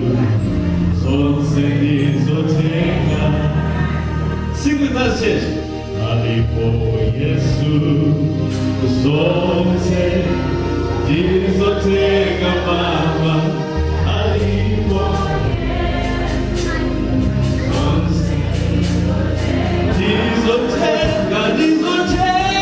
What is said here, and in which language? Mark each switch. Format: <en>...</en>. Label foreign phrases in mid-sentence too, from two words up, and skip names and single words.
<ny>Zonse ndizoteka.</ny> <en>Sing with us, yes.</en> <ny>Alipo Yesu. Zonse ndizoteka mama alipo. Zonse ndizoteka, ndizoteka.</ny>